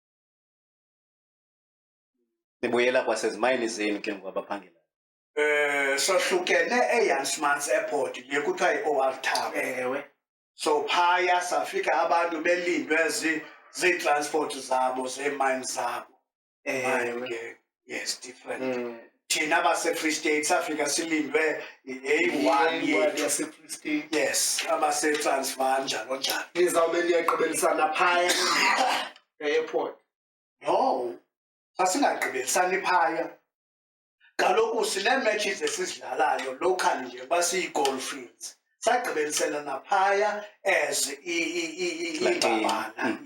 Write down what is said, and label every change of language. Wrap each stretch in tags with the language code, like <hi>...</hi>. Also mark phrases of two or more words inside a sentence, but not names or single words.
<xh>Nibuyela kwasezimayini zenu ke ngoku abaphangelayo? Sohlukene eYan Smuts Airport le kuthiwa i-OR Tambo. Ewe. So phaya safika abantu belindwe zii-transport zabo zee-mines zabo. Ewe.</xh> <en>Yes, different.</en> <xh>Thina base-Free State safika silindwe i-A1 yethu. yase-Free State. Yes, abase-Transvaal njalo njalo. Nizawube niyagqibelisana phaya e-airport. No, sasingagqibelisani phaya. Kaloku sinee-matches esizidlalayo local nje basiyi-</xh> <en>goal fields.</en> <xh>Sagqibeliselana phaya as imbabana.</xh>